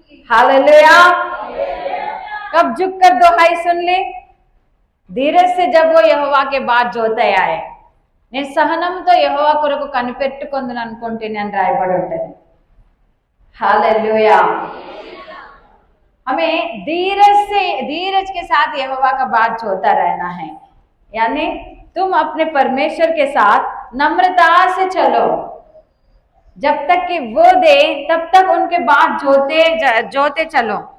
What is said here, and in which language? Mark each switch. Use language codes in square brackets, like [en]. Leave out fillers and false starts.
[hi] Hallelujah. कब झुककर दोहाई सुन ले? धीरज से जब वो యెహోవా के बात జోతయాయే. [te] నేను సహనంతో యెహోవా కొరకు కనిపెట్టుకొందును అనుకుంటున్నాను అని రాయబడి ఉంటుంది. [hi] हालेलुया। हमें धीरज के साथ यहोवा का बात जोता रहना है। यानी तुम अपने परमेश्वर के साथ नम्रता से चलो, जब तक कि वो दे तब तक उनके बात जोते चलो।